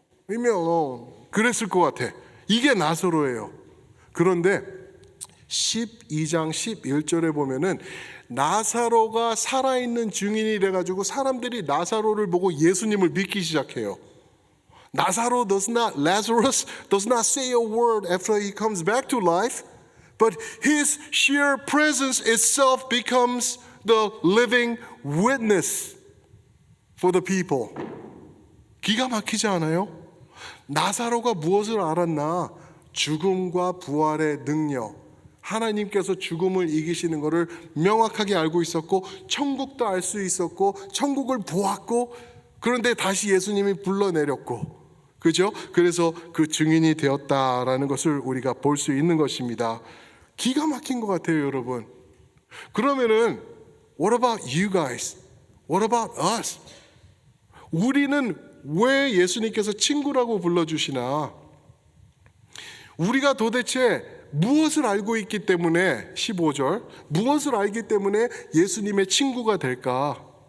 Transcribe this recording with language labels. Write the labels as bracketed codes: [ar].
[ko] 이면 그랬을 것 같아. 이게 나사로예요. 그런데 12장 11절에 보면은 나사로가 살아있는 증인이 돼가지고 사람들이 나사로를 보고 예수님을 믿기 시작해요. [en] Lazarus does not say a word after he comes back to life, but his sheer presence itself becomes the living witness for the people. [ko] 기가 막히지 않아요? 나사로가 무엇을 알았나? 죽음과 부활의 능력, 하나님께서 죽음을 이기시는 것을 명확하게 알고 있었고, 천국도 알 수 있었고, 천국을 보았고, 그런데 다시 예수님이 불러내렸고, 그죠? 그래서 그 증인이 되었다라는 것을 우리가 볼 수 있는 것입니다. 기가 막힌 것 같아요, 여러분. 그러면은 [en] What about you guys? What about us? [ko] 우리는 왜 예수님께서 친구라고 불러주시나? 우리가 도대체 무엇을 알고 있기 때문에, 15절, 무엇을 알기 때문에 예수님의 친구가 될까?